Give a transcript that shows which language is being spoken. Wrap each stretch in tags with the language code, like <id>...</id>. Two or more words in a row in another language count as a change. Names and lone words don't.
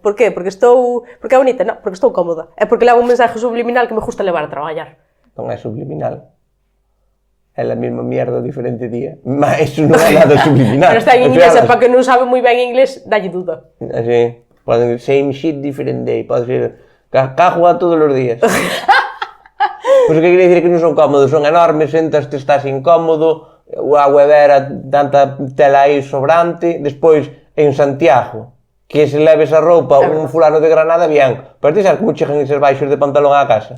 <gl>Por qué? Porque é bonita? Non, porque estou cómoda. É porque levo un mensaje subliminal que me gusta levar a traballar. Non é subliminal. É a mesma mierda diferente día. Mas eso non é nada subliminal. Pero está en inglés, e para que non sabe moi ben inglés, dalle duda. Así. Poden ir</gl> <en>same shit, different day.</en> <gl>Podes ir cajua todos os días. Pois o que queria dicir que non son cómodos, son enormes, sentas, te estás incómodo, o agua era tanta tela aí sobrante, despois en Santiago, que se leve esa roupa un fulano de Granada, bien, pero ti sabes como chegan eses baixos de pantalón á casa?</gl>